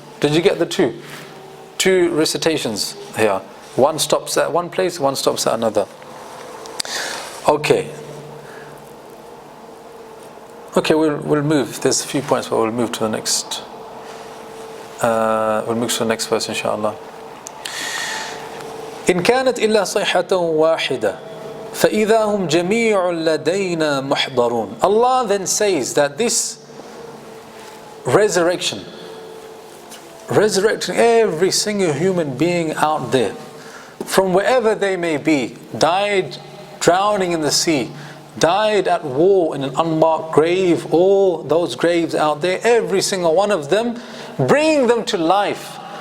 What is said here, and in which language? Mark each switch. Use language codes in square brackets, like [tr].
[en] Did you get the two recitations here? One stops at one place, one stops at another. Okay, we'll move. There's a few points, but we'll move to the next. We'll move to the next verse, inshallah. [ar] إن كانت إلا صيحة واحدة فإذا هم جميع لدينا محضرون. [en] Allah then says that this resurrection resurrecting every single human being out there, from wherever they may be, died drowning in the sea, died at war in an unmarked grave, all those graves out there, every single one of them, bringing them to life.